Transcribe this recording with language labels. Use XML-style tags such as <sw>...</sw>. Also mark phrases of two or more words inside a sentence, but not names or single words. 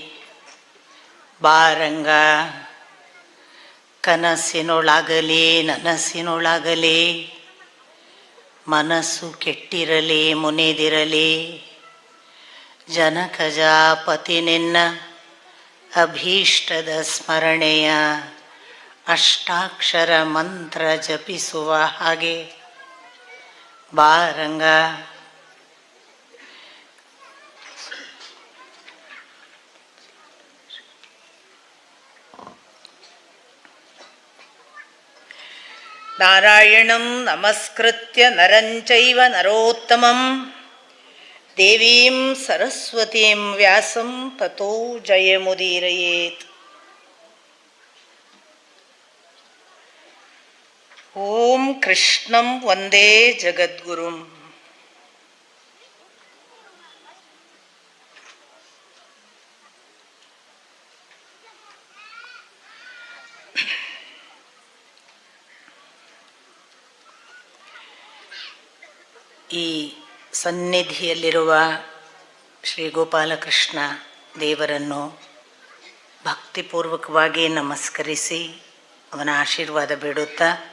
<kn>ಬಾರಂಗ ಕನಸಿನೊಳಾಗಲಿ ನನಸಿನೊಳಾಗಲಿ, ಮನಸ್ಸು ಕೆಟ್ಟಿರಲಿ ಮುನಿದಿರಲಿ. ಜನಕಜಾಪತಿ ನಿನ್ನ ಅಭೀಷ್ಟದ ಸ್ಮರಣೆಯ ಅಷ್ಟಾಕ್ಷರ ಮಂತ್ರ ಜಪಿಸುವ ಹಾಗೆ ಬಾರಂಗ.</kn> <sa>ನಾರಾಯಣಂ ನಮಸ್ಕೃತ್ಯ ನರಂ ಚೈವ ನರೋತ್ತಮಂ ದೇವೀಂ ಸರಸ್ವತೀಂ ವ್ಯಾಸಂ ತತೋ ಜಯಮುದೀರಯೇತ್. ಓಂ ಕೃಷ್ಣಂ ವಂದೇ ಜಗದ್ಗುರುಂ.</sa> <kn>ಈ ಸನ್ನಿಧಿಯಲ್ಲಿರುವ ಶ್ರೀ ಗೋಪಾಲಕೃಷ್ಣ ದೇವರನ್ನು ಭಕ್ತಿಪೂರ್ವಕವಾಗಿ ನಮಸ್ಕರಿಸಿ ಅವನ ಆಶೀರ್ವಾದ ಬೇಡುತ್ತಾ,</kn>